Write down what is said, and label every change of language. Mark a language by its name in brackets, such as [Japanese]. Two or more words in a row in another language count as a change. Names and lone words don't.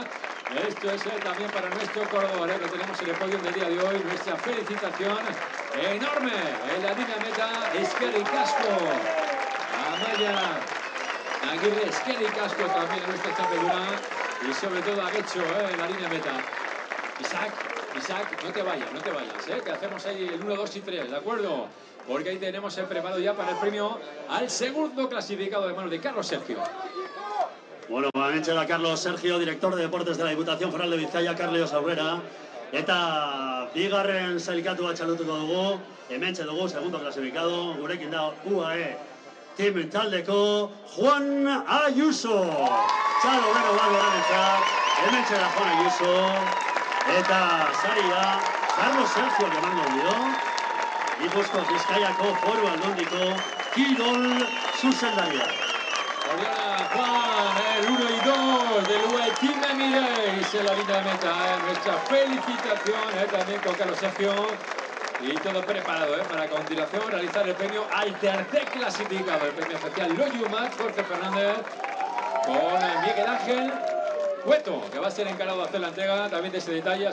[Spanish] Esto es también para nuestro corredor, que tenemos en el podio del día de hoy, nuestra felicitación enorme en la línea meta, [Basque] Eskerrik asko [Spanish] a Maya Aguirre, [Basque] Eskerrik asko [Spanish] también a nuestra Chapeluna y sobre todo a Getxo en la línea meta. Isaac, no te vayas, que hacemos ahí el 1, 2 y 3, ¿de acuerdo? Porque ahí tenemos el preparado ya para el premio al segundo clasificado de manos de Carlos Sergio. Bueno, [Basque] hementxe da [Spanish] Carlos Sergio, director de deportes de la Diputación Foral de Bizkaia, Carlos Aurrera. [Basque] Eta bigarren sailkatua txalotuko dugu, hementxe dugu, [Spanish] segundo clasificado, [Basque] gurekin da UAE Team taldeko Juan Ayuso. Txalo bero bat berarentzat, hementxe da Juan Ayuso. Eta saria Carlos Sergio emango dio, Gipuzkoa Bizkaiako Foru Aldundiko kirol zuzendaria. [Spanish] Oriana Juan, el 1 y 2 del UE Team Emirates en la línea de meta. Nuestra felicitación también con Carlos Sergio. Y todo preparado para a continuación realizar el premio al tercer clasificado, el premio especial Loyumat, Jorge Fernández, con Miguel Ángel Cueto, que va a ser encargado de hacer la entrega también de ese detalle.